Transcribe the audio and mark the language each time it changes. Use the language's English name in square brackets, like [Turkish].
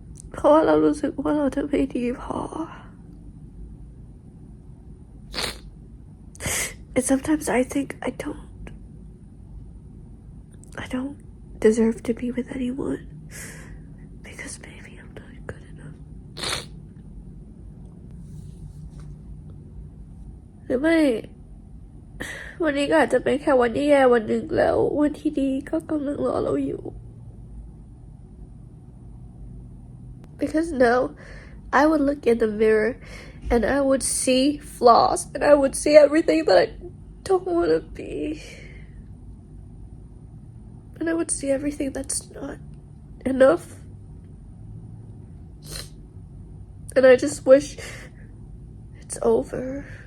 [English] Because [Thai] เรารู้สึกว่าเราจะไม่ดีพอ [English] And sometimes I think I don't deserve to be with anyone because maybe I'm not good enough. [Thai] หรือไม่วันนี้ก็อาจจะเป็นแค่วันที่แย่วันหนึ่งแล้ววันที่ดีก็กำลังรอเราอยู่ [English] Because now I would look in the mirror and I would see flaws and I would see everything that I don't want to be. And I would see everything that's not enough. And I just wish it's over.